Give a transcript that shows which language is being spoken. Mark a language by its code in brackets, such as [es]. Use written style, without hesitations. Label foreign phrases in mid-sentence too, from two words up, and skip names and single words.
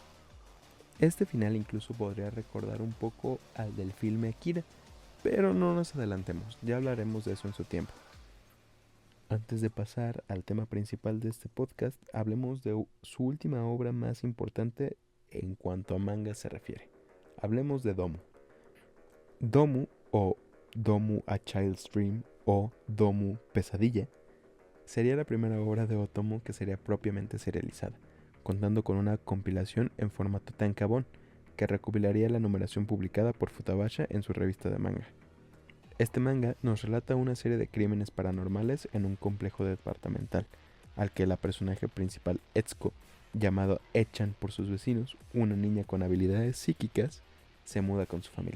[es] Este final incluso podría recordar un poco al del filme Akira, pero no nos adelantemos, ya hablaremos de eso en su tiempo. Antes de pasar al tema principal de este podcast, hablemos de su última obra más importante en cuanto a manga se refiere. Hablemos de Domu. Domu o Domu A Child's Dream o Domu Pesadilla sería la primera obra de Otomo que sería propiamente serializada, contando con una compilación en formato tankabon que recopilaría la numeración publicada por Futabasha en su revista de manga. Este manga nos relata una serie de crímenes paranormales en un complejo departamental, al que la personaje principal Etsuko, llamado Echan por sus vecinos, una niña con habilidades psíquicas, se muda con su familia.